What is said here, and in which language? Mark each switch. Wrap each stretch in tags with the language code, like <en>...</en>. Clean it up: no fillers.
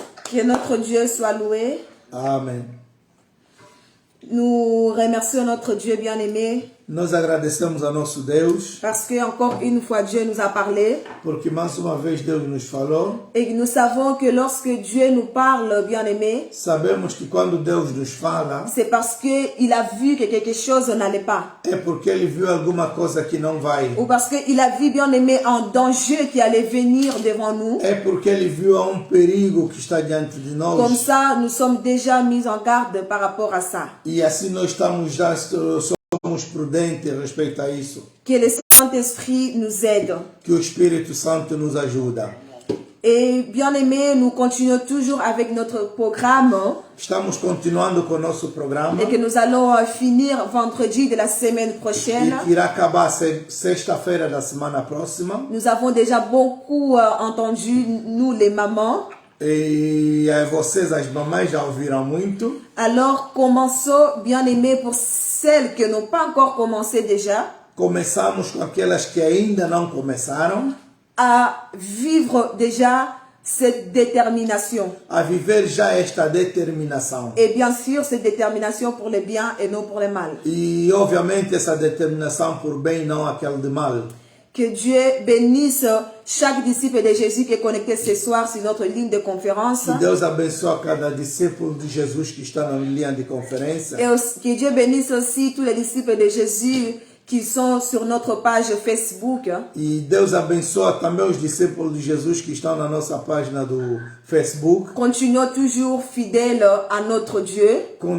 <fr>Que notre Dieu soit loué.</fr> <pt>Amém.</pt> <fr>Nous remercions notre Dieu bien-aimé</fr> <pt>Nós agradecemos a nosso Deus,</pt> <fr>parce que encore une fois Dieu nous a parlé</fr> <pt>porque mais uma vez Deus nos falou.</pt> <fr>et nous savons que lorsque Dieu nous parle bien-aimé,</fr> <pt>Sabemos que quando Deus nos fala,</pt> <fr>c'est parce qu'il a vu que quelque chose n'allait pas.</fr> <pt>é porque Ele viu alguma coisa que não vai.</pt> <fr>Ou parce qu'il a vu bien-aimé un danger qui allait venir devant nous.</fr> <pt>É porque Ele viu perigo que está diante de nós.</pt> <fr>Comme ça, nous sommes déjà mis en garde par rapport à ça.</fr> <pt>E assim nós somos prudentes respeito a isso.</pt> <fr>Que le Saint-Esprit nous aide.</fr> <pt>Que o Espírito Santo nos ajuda.</pt> <fr>Et bien aimé, nous continuons toujours avec notre programme</fr> <pt>Estamos continuando com o nosso programa.</pt> <fr>et que nous allons finir vendredi de la semaine prochaine.</fr> <pt>E irá acabar sexta-feira da semana próxima.</pt> <fr>Nous avons déjà beaucoup entendu, nous les mamans.</fr> <pt>E vocês, as mamães, já ouviram muito.</pt> <fr>Alors commençons, bien aimé, pour celles qui n'ont pas encore commencé déjà.</fr> <pt>Começamos com aquelas que ainda não começaram.</pt> <fr>À vivre déjà cette détermination.</fr> <pt>A viver já esta determinação.</pt> <fr>Et bien sûr, cette détermination pour le bien et non pour le mal.</fr> <pt>E obviamente essa determinação por bem, não aquela de mal.</pt> <fr>Que Dieu bénisse chaque disciple de Jésus qui est connecté ce soir sur notre ligne de conférence.</fr> <pt>Que Deus abençoe cada discípulo de Jesus que está na linha de conferência.</pt> <fr>Et aussi, que Dieu bénisse aussi tous les disciples de Jésus qui sont sur notre page Facebook.</fr> <pt>E Deus abençoa também os discípulos de Jesus que estão na nossa página do Facebook.</pt> <fr>Continuons toujours fidèles à notre Dieu.</fr>